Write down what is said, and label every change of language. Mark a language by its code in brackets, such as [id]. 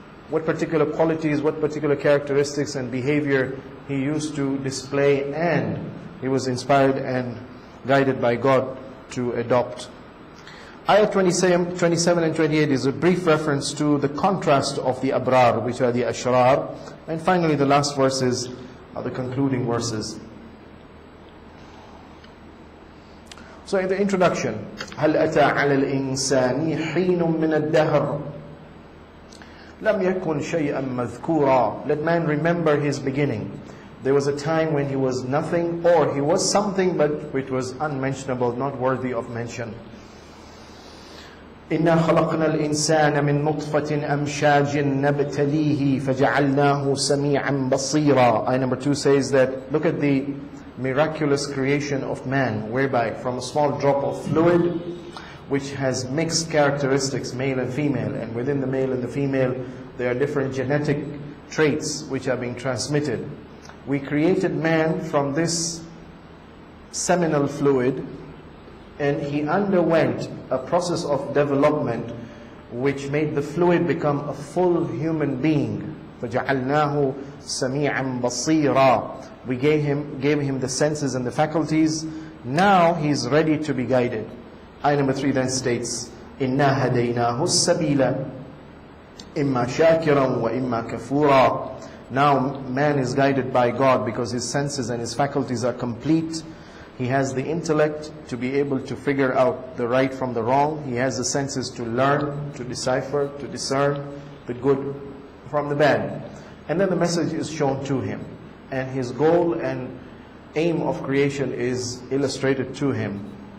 [en] What particular qualities, what particular characteristics and behavior he used to display, and he was inspired and guided by God to adopt. Ayah 27 and 28 is a brief reference to the contrast of the abrar, which are the ashrar, and finally the last verses are the concluding verses. So in the introduction, [ar] هل أتى على الإنسان حين من الدهر لم يكن شيئا مذكورا. [en] Let man remember his beginning. There was a time when he was nothing, or he was something but which was unmentionable, not worthy of mention. [ar] إنا خلقنا الإنسان من نطفة أمشاج نبتليه فجعلناه سميعا بصيرا. [en] Ayah number 2 says that, look at the miraculous creation of man, whereby from a small drop of fluid which has mixed characteristics, male and female, and within the male and the female there are different genetic traits which are being transmitted. We created man from this seminal fluid, and he underwent a process of development which made the fluid become a full human being. [ar] فَجَعَلْنَاهُ سَمِيعًا بَصِيرًا. [en] We gave him the senses and the faculties. Now he's ready to be guided. Ayah number 3 then states, [ar] إِنَّا هَدَيْنَاهُ السَّبِيلَ إِمَّا شَاكِرًا وَإِمَّا كَفُورًا. [en] Now man is guided by God because his senses and his faculties are complete. He has the intellect to be able to figure out the right from the wrong. He has the senses to learn, to decipher, to discern the good from the bad. And then the message is shown to him. And his goal and aim of creation is illustrated to him.